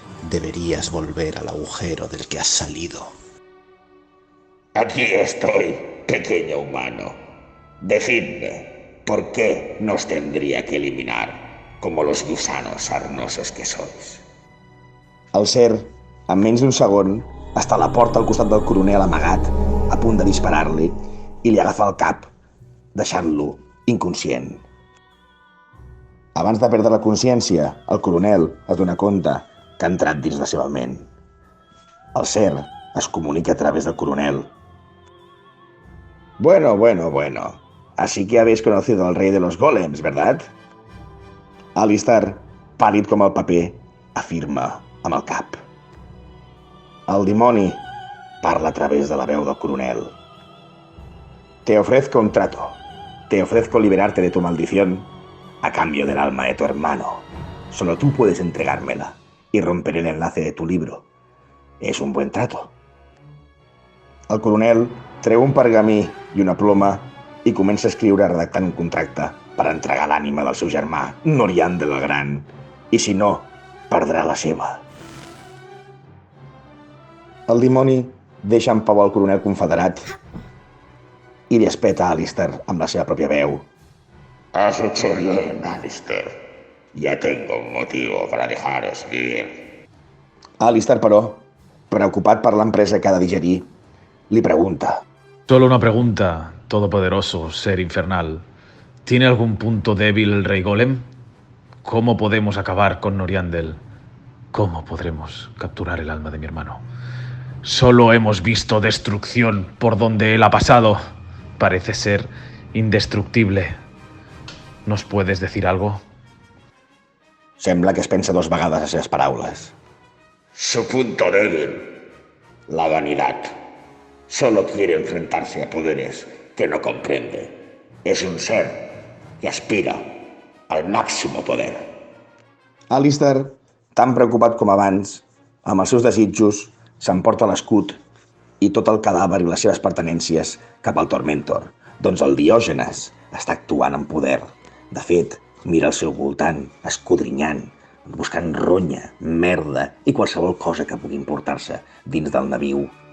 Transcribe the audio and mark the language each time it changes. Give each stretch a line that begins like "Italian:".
Spanish: Deberías volver al agujero del que has salido. Aquí estoy, pequeño humano. Decidme, ¿por qué nos tendría que eliminar como los gusanos sarnosos que sois?
Catalan: El ser, en menys d'un segon, està a la porta al costat del coronel amagat, a punt de disparar-li, i li agafa el cap, deixant-lo inconscient. Abans de perdre la consciència, el coronel es dona compte que ha entrat dins la seva ment. El ser es comunica a través del coronel. Bueno.
Spanish: Así que habéis conocido al rey de los golems, ¿verdad?
Catalan: Alistair, pàl·lid com el paper, afirma amb el cap. El dimoni parla a través de la veu del coronel.
Spanish: Te ofrezco un trato. Te ofrezco liberarte de tu maldición a cambio del alma de tu hermano. Solo tú puedes entregármela y romper el enlace de tu libro. Es un buen trato.
Catalan: El coronel treu un pergamí i una ploma i comença a escriure redactant un contracte per entregar l'ànima del seu germà, Noriandel el Gran, i si no, perdrà la seva. El dimoni deixa en pau el coronel confederat i li espeta a Alistair amb la seva pròpia veu.
Spanish: Has hecho bien, Alistair. Ya tengo un motivo para dejaros vivir.
Catalan: Alistair, però, preocupat per l'empresa que ha de digerir, li pregunta.
Spanish: Solo una pregunta, todopoderoso ser infernal. ¿Tiene algún punto débil el rey Golem? ¿Cómo podemos acabar con Noriandel? ¿Cómo podremos capturar el alma de mi hermano? Solo hemos visto destrucción por donde él ha pasado. Parece ser indestructible. ¿Nos puedes decir algo?
Catalan: Sembla que es pensa 2 vegades les seves paraules.
Spanish: Su punto débil, la vanidad. Solo quiere enfrentarse a poderes que no comprende. Es un ser que aspira al máximo poder.
Catalan: Alistair, tan preocupat com abans, amb els seus desitjos, s'emporta l'escut i tot el cadàver i les seves pertenències cap al Tormentor. Doncs el Diògenes està actuant amb poder. De fet, mira al seu voltant, escodrinyant, buscant ronya, merda i qualsevol cosa que pugui importar-se dins del naviu.